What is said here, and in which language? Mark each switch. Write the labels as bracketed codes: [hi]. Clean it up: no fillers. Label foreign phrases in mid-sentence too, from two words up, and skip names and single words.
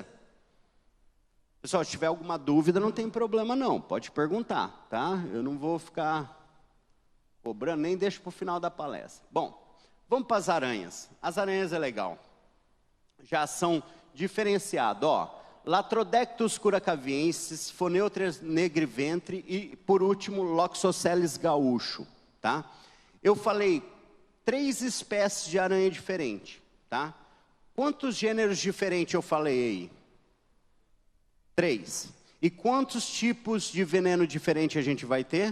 [pt] Pessoal, se tiver alguma dúvida, não tem problema não, pode perguntar, tá? Eu não vou ficar cobrando, nem deixo para o final da palestra. Bom, vamos para as aranhas. As aranhas é legal. Já são diferenciadas, ó. Latrodectus curacaviensis, Phoneutria negriventre e, por último, Loxosceles gaúcho, tá? Eu falei 3 espécies de aranha diferentes, tá? Quantos gêneros diferentes eu falei aí? 3. E quantos tipos de veneno diferente a gente vai ter?